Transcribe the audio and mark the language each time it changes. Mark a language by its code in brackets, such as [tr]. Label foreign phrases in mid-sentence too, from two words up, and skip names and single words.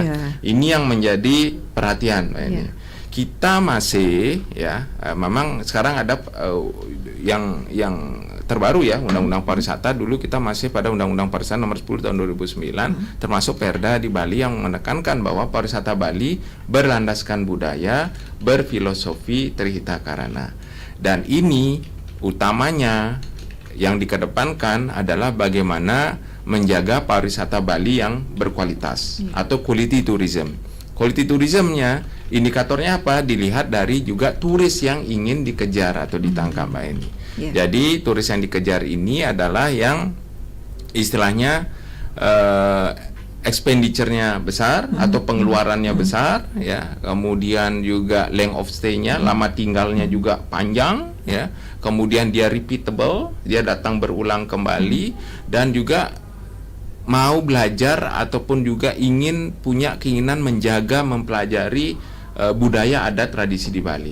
[id] Ini yang menjadi perhatian ini. Kita masih ya memang sekarang ada yang terbaru ya, Undang-Undang Pariwisata. Dulu kita masih pada Undang-Undang Pariwisata nomor 10 tahun 2009, termasuk Perda di Bali yang menekankan bahwa pariwisata Bali berlandaskan budaya, berfilosofi Trihita Karana. Dan ini utamanya yang dikedepankan adalah bagaimana menjaga pariwisata Bali yang berkualitas atau [en] quality tourism. Quality tourismnya [id] indikatornya apa? Dilihat dari juga turis yang ingin dikejar atau ditangkap Mbak Eni. Jadi turis yang dikejar ini adalah yang istilahnya expenditure-nya besar atau pengeluarannya besar ya, kemudian juga [en] length of stay-nya, [id] lama tinggalnya juga panjang ya, kemudian dia repeatable, dia datang berulang kembali, dan juga mau belajar ataupun juga ingin punya keinginan menjaga, mempelajari budaya adat tradisi di Bali.